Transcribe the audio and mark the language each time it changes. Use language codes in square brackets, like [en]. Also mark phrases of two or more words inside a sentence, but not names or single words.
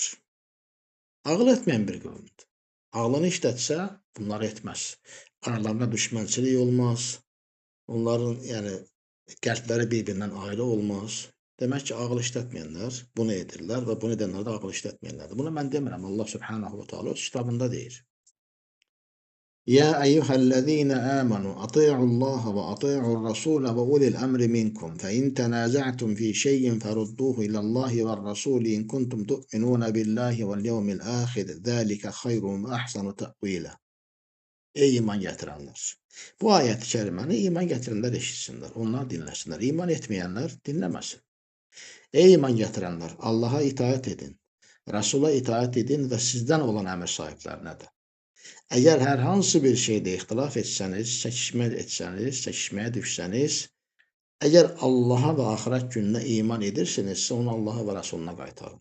[az] Ağıl etməyən bir qövmdür. Ağlını işlətsə, bunları etməz. Aralarında düşmənçilik olmaz. Onların, yəni, qəlbləri bir-birindən ayrı olmaz. Demək ki, ağıl işlətməyənlər bunu edirlər və bunu edənlər də ağıl işlətməyənlərdir. Bunu mən demirəm, Allah [ar] سبحانه وتعالى [az] öz kitabında deyir. [ar] يا أيها الذين آمنوا أطيعوا الله وأطيعوا الرسول وأولي الأمر منكم فإن تنازعتم في شيء فردوه إلى الله والرسول إن كنتم تؤمنون بالله واليوم الآخر ذلك خير وأحسن تأويلا. [az] Ey iman gətirənlər! Bu ayət-i kəriməni iman gətirənlər eşitsinlər, onlar dinləsinlər. İman etməyənlər dinləməsin. Ey iman gətirənlər! Allaha itaət edin, Rəsula itaət edin və sizdən olan əmr sahiblərinə də. Əgər hər hansı bir şeydə ixtilaf etsəniz, çəkişməyə düşsəniz, əgər Allaha və axirət gününə iman edirsinizsə, onu Allaha və Rəsuluna qaytarın.